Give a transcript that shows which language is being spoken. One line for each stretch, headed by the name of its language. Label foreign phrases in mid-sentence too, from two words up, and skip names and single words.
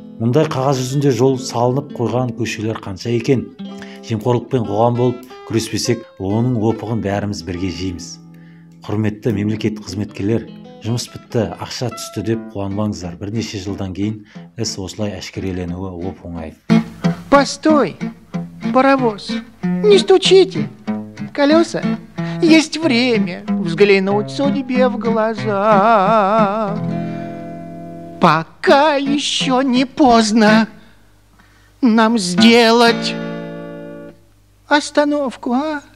Kazakh: Мұндай қағаз жүзінде жол салынып қойған көшелер қанша екен? Жемқорлықпен қоғам болып күреспесек, оның опығын бәріміз бірге жейміз. Құрметті мемлекеттік қызметкерлер, жұмыс бітті, ақша түсті деп қуанбаңыздар. Бірнеше жылдан кейін іс осылай әшкереленуі оп-оңай.
Russian: Постой, паровоз, не стучите, колеса. Есть время взглянуть судьбе в глаза. Пока еще не поздно нам сделать остановку, а?